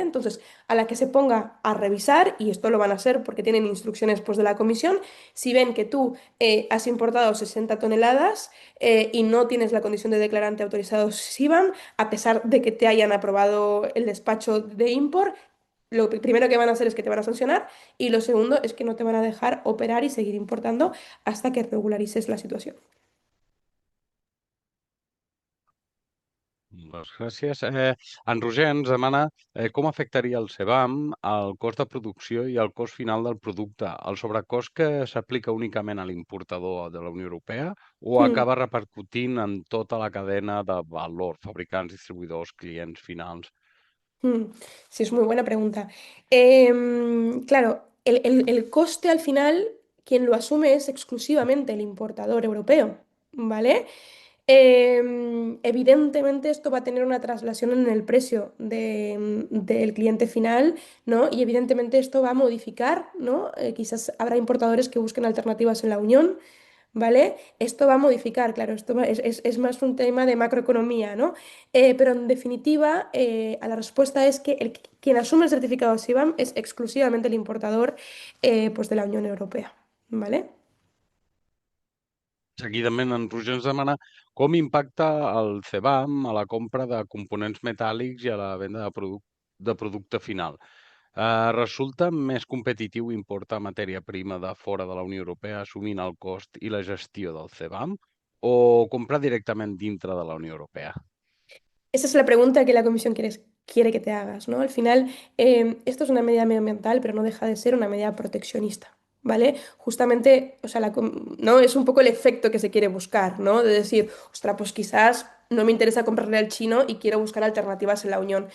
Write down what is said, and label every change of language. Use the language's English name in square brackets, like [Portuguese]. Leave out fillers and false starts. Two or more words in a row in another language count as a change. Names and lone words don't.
[Spanish] Entonces, a la que se ponga a revisar, y esto lo van a hacer porque tienen instrucciones pues, de la comisión, si ven que tú has importado 60 toneladas y no tienes la condición de declarante autorizado SIBAM, a pesar de que te hayan aprobado el despacho de import, lo primero que van a hacer es que te van a sancionar y lo segundo es que no te van a dejar operar y seguir importando hasta que regularices la situación. [Catalan] Doncs gràcies. En Roger ens demana com afectaria el CBAM al cost de producció i al cost final del producte. El sobrecost que s'aplica únicament a l'importador de la Unió Europea o Hmm. acaba repercutint en tota la cadena de valor, fabricants, distribuïdors, clients finals? [Spanish] Mm, Sí, es muy buena pregunta. Claro, el coste al final, quien lo asume es exclusivamente el importador europeo, ¿vale? Evidentemente esto va a tener una traslación en el precio del cliente final, ¿no? Y evidentemente esto va a modificar, ¿no? Quizás habrá importadores que busquen alternativas en la Unión, ¿vale? Esto va a modificar, claro, es más un tema de macroeconomía, ¿no? Pero en definitiva, a la respuesta es que quien asume el certificado CBAM es exclusivamente el importador, pues de la Unión Europea, ¿vale? [Catalan] Seguidament en Roger ens demana com impacta el CBAM a la compra de components metàl·lics i a la venda de producte final. Resulta més competitiu importar matèria prima de fora de la Unió Europea assumint el cost i la gestió del CBAM o comprar directament dintre de la Unió Europea? [Spanish] Esa es la pregunta que la Comisión quiere que te hagas, ¿no? Al final, esto es una medida medioambiental, pero no deja de ser una medida proteccionista, ¿vale? Justamente, o sea, ¿no? Es un poco el efecto que se quiere buscar, ¿no? De decir, ostras, pues quizás no me interesa comprarle al chino y quiero buscar alternativas en la Unión.